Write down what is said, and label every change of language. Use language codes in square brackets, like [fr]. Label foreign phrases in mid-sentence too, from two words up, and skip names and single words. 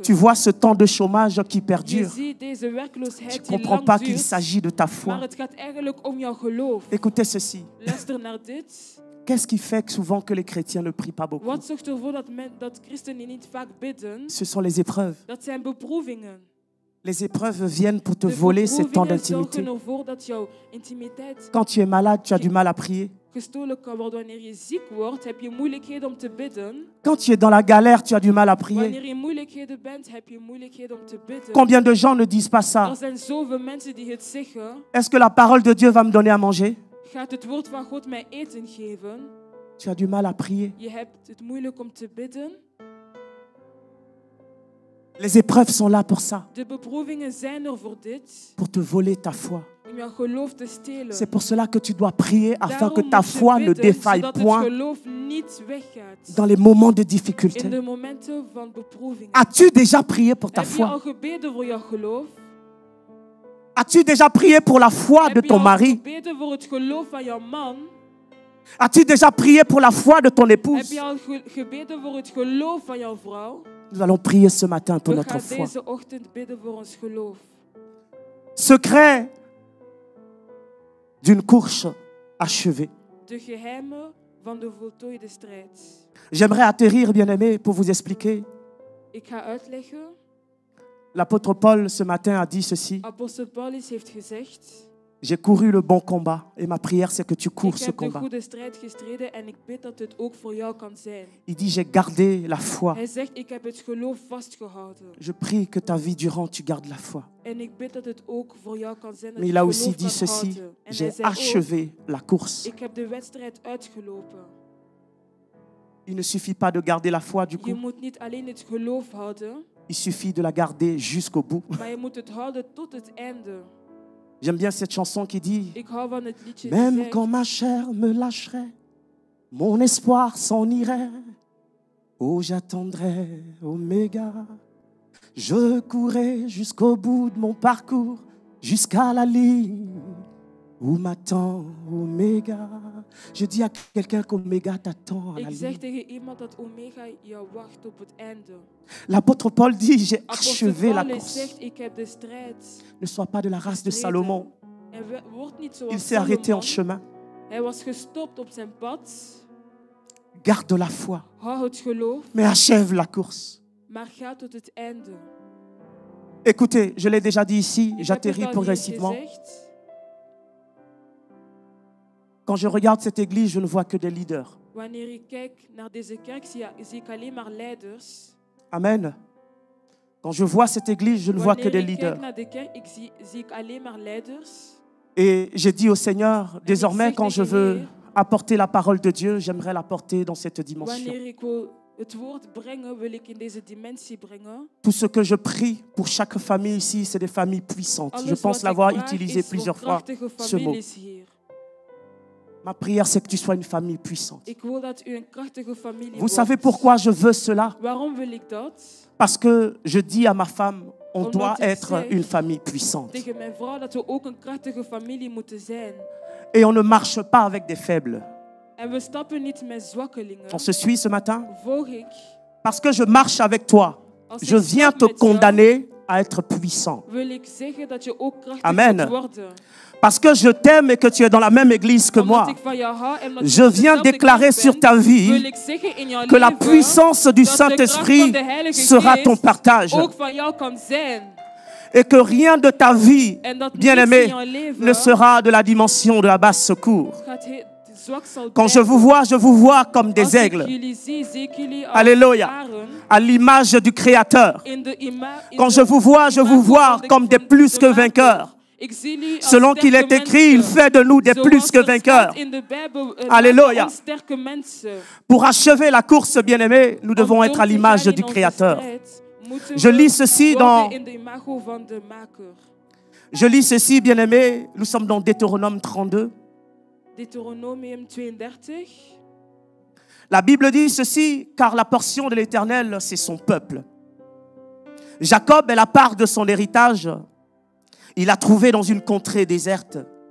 [fr] Tu vois ce temps de chômage qui [nl] Je [fr] perdure. [nl] ziet deze [fr] Tu [nl] werkloosheid [fr] ne [nl] die [fr] comprends [nl] lang [fr] pas qu'il [nl] duurt, [fr] s'agit de ta [nl] maar [fr] foi. [nl] het gaat eigenlijk om jouw geloof. [fr] Écoutez ceci. [nl] Luister naar dit. [fr] Qu'est-ce qui fait que souvent que les chrétiens ne prient pas beaucoup? [nl] Wat zorgt ervoor dat christenen niet vaak bidden? [fr] Ce sont les épreuves. [nl] Dat zijn beproevingen. [fr] Les épreuves viennent pour te [nl] De [fr] voler ces temps [nl] beproevingen [fr] d'intimité. [nl] zorgen ervoor dat jouw intimiteit [fr] Quand tu es malade, tu as du mal à prier. [nl] gestolen kan worden. Wanneer je ziek wordt, heb je moeilijkheden om te bidden. [fr] Quand tu es dans la galère, tu as du mal à prier. [nl] Wanneer je in moeilijkheden bent, heb je moeilijkheden om te bidden. [fr] Combien de gens ne disent pas ça? [nl] Er zijn zoveel mensen die het zeggen. [fr] Est-ce que la parole de Dieu va me donner à manger? [nl] Gaat het woord van God mij eten geven? [fr] Tu as du mal à prier. [nl] Je hebt het moeilijk om te bidden. [fr] Les épreuves sont là pour ça, [nl] De beproevingen zijn er voor dit. [fr] pour te voler ta foi. [nl] Om jouw geloof te stelen. [fr] C'est pour cela que tu dois prier afin que [nl] Daarom [fr] ta [nl] moet je [fr] foi ne [nl] bidden, [fr] défaille [nl] zodat het [fr] point [nl] geloof niet weggaat. [fr] dans les moments de [nl] In [fr] difficulté. [nl] de momenten van beproeving. [fr] As-tu déjà prié pour ta [nl] Heb je al [fr] foi? [nl] gebeden voor jouw geloof? [fr] As-tu déjà prié pour la foi de [nl] Heb je [fr] ton [nl] al [fr] mari? [nl] gebeden voor het geloof van jouw man? [fr] As-tu déjà prié pour la foi de ton [nl] Heb [fr] épouse? [nl] je al gebeden voor het geloof van jouw vrouw? [fr] Nous allons prier ce matin pour [nl] We [fr] notre [nl] gaan [fr] foi. [nl] deze ochtend bidden voor ons geloof. [fr] Secret d'une course achevée. [nl] De geheimen van de voltooide strijd. [fr] J'aimerais atterrir, bien-aimés, pour vous expliquer. [nl] Ik ga uitleggen. [fr] L'apôtre Paul, ce matin, a dit ceci. [nl] Apostel Paulus heeft gezegd: [fr] J'ai couru le bon combat et ma prière, c'est que tu [nl] ik [fr] cours ce [nl] heb de [fr] combat. [nl] goede strijd gestreden en ik bid dat het ook voor jou kan zijn. [fr] Il dit, j'ai gardé la foi. [nl] Hij zegt: ik heb het geloof vastgehouden. [fr] Je prie que ta vie durant, tu gardes la foi. [nl] En ik bid dat het ook voor jou kan zijn dat [fr] Mais [nl] je [fr] il a [nl] geloof [fr] aussi [nl] kan [fr] dit ceci, [nl] houden. En hij [fr] j'ai [nl] zei ook: [fr] achevé la course. [nl] ik heb de wedstrijd uitgelopen. [fr] Il ne suffit pas de garder la foi du [nl] Je [fr] coup, [nl] moet niet alleen het geloof houden, [fr] il suffit de la garder jusqu'au bout. [nl] maar je moet het houden tot het einde. [fr] J'aime bien cette chanson qui dit, [nl] Ik hou van het liedje die [fr] même [nl] zegt: [fr] quand ma chair me lâcherait, mon espoir s'en irait. Oh, j'attendrai Oméga. Je courrai jusqu'au bout de mon parcours, jusqu'à la ligne où m'attend Oméga. Je dis à quelqu'un qu'Oméga t'attend à la [nl] Ik zeg [fr] ligne. [nl] tegen iemand dat Omega jou wacht op het einde. [fr] L'apôtre Paul dit, j'ai [nl] Apostel [fr] achevé la [nl] Paulus [fr] course. [nl] zegt: ik heb de strijd [fr] Ne sois pas de la race de [nl] gestreden. [fr] Salomon. [nl] En word niet [fr] Il [nl] zoals [fr] s'est arrêté en [nl] Salomon. [fr] chemin. [nl] Hij was gestopt op zijn pad. [fr] Garde la foi, [nl] Hou het geloof, [fr] mais achève la course. [nl] maar ga tot het einde. [fr] Écoutez, je l'ai déjà dit ici, [nl] Ik heb [fr] j'atterris [nl] het al hier [fr] progressivement. [nl] gezegd. [fr] Quand je regarde cette église, je ne vois que des leaders. [nl] Wanneer ik kijk naar deze kerk, zie ik alleen maar leiders. [fr] Amen. Quand je vois cette église, je ne vois que [nl] Wanneer [fr] des [nl] ik kijk [fr] leaders. [nl] naar de kerk, zie ik alleen maar leiders. [fr] Et j'ai dit au Seigneur, désormais, [nl] zeg [fr] quand je [nl] tegen [fr] veux [nl] de Heer, [fr] apporter la parole de Dieu, j'aimerais l'apporter dans cette dimension. [nl] wanneer ik wil het woord brengen, wil ik in deze dimensie brengen. [fr] Tout ce que je prie pour chaque famille ici, c'est des familles puissantes. Je [nl] Alles [fr] pense [nl] wat ik [fr] l'avoir [nl] vraag [fr] utilisé [nl] is voor [fr] plusieurs fois, [nl] krachtige [fr] ce mot. [nl] families hier. [fr] Ma prière, c'est que tu sois une famille puissante. [nl] Ik wil dat u een krachtige familie [fr] Vous [nl] wordt. [fr] savez pourquoi je veux cela? [nl] Waarom wil ik dat? [fr] Parce que je dis à ma femme, on [nl] Omdat [fr] doit [nl] ik [fr] être [nl] zeg [fr] une famille puissante. [nl] tegen mijn vrouw dat we ook een krachtige familie moeten zijn. [fr] Et on ne marche pas avec des faibles. [nl] En we stappen niet met zwakkelingen. [fr] On se suit ce matin? [nl] Volg ik. [fr] Parce que je marche avec toi, [nl] Als [fr] je [nl] ik [fr] viens [nl] stap [fr] te [nl] met jou, [fr] condamner à être puissant. [nl] wil ik zeggen dat je ook krachtig [fr] Amen. [nl] moet worden. [fr] Parce que je t'aime et que tu es dans la même église que [nl] Omdat [fr] moi, [nl] ik van jou hou en omdat [fr] je [nl] je [fr] viens [nl] dezelfde [fr] déclarer [nl] kerk [fr] sur [nl] bent, [fr] ta vie [nl] wil ik zeggen in jouw [fr] que la [nl] leven [fr] puissance du [nl] dat de kracht [fr] Saint-Esprit [nl] van de Heilige [fr] sera [nl] Geest [fr] ton partage. [nl] ook van jou kan zijn. [fr] Et que rien de ta vie, [nl] En dat [fr] bien-aimé, [nl] niets in jouw leven [fr] ne sera de la dimension de la basse secours. [nl] zwak zal [fr] Quand je vous vois comme des [nl] Als ik [fr] aigles, [nl] jullie zie ik jullie als [fr] Alléluia, [nl] arend [fr] à l'image du Créateur. [nl] in de [fr] Quand je vous vois comme des plus que vainqueurs. [nl] Ik zie jullie als [fr] Selon qu'il est [nl] sterke [fr] écrit, il [nl] mensen. [fr] fait de nous des [nl] Zoals [fr] plus que [nl] het [fr] vainqueurs. [nl] staat in de Bijbel, [fr] Alléluia. [nl] maakt ons sterke mensen. [fr] Pour achever la course, bien-aimés, nous devons [nl] Om [fr] être à [nl] door te [fr] l'image [nl] gaan [fr] du [nl] in onze [fr] Créateur. [nl] strijd, moeten [fr] Je [nl] we [fr] lis ceci [nl] worden [fr] dans, [nl] in de imago van de maker. [fr] je lis ceci, bien-aimés, nous sommes dans Deutéronome 32. [nl] Deuteronomium 32. [fr] La Bible dit ceci, car la portion de l'Éternel, c'est son peuple. Jacob est la part de son héritage. Il a trouvé dans une contrée déserte.